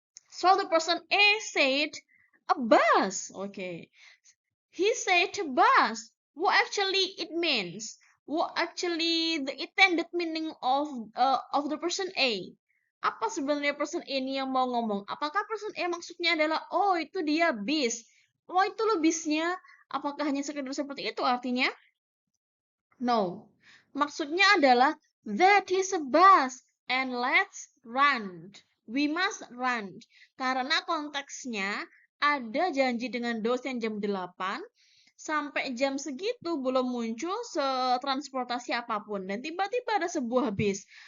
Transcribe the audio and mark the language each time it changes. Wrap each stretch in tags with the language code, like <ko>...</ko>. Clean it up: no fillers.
<en>So the person A said a bus. Okay. He said a bus. What actually it means? What actually the intended meaning of the person A?</en> <id>Apa sebenarnya person A ini yang mau ngomong? Apakah person A maksudnya adalah, oh itu dia bis, oh itu lo bisnya? Apakah hanya sekedar seperti itu artinya?</id> <en>No.</en> <id>Maksudnya adalah,</id> <en>that is a bus and let's run. We must run.</en> <id>Karena konteksnya ada janji dengan dosen jam 8, sampai jam segitu belum muncul transportasi apapun, dan tiba-tiba ada sebuah bis.</id>